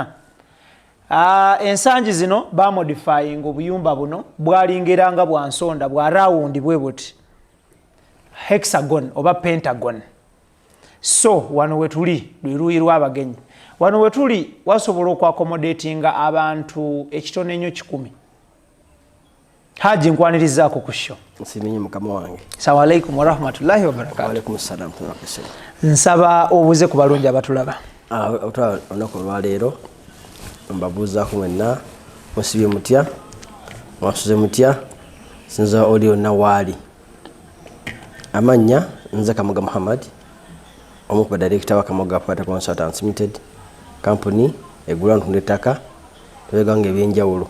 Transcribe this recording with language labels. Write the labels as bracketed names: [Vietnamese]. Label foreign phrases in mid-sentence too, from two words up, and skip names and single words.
[Ganda] Ensangi zino bamodifying obuyumba buno bwalingeranga bwa nsonda bwa rawundi bwe buti hexagon oba pentagon. So wano wetuli luuyi lw'abagenyi. Wano wetuli wasobola okwakomodatinga abantu ekitone nnyo 10. Hajji nkwanirizaako ku show. Nsiminye mukama wange. [Arabic] السلام عليكم ورحمة الله وبركاته. وعليكم السلام. [Ganda] Nsaba obuze ku balungi abatulaba. Olunaku olwaleero mbabuuzaako mwenna musibye mutya, mwasuze mutya, sinza oli yonna waali. Amannya nze Kamoga Muhammad, omu ku badirector wa Kamoga Property Consultants Limited company egula ntunda ettaka tubeganga ebyenjawulo.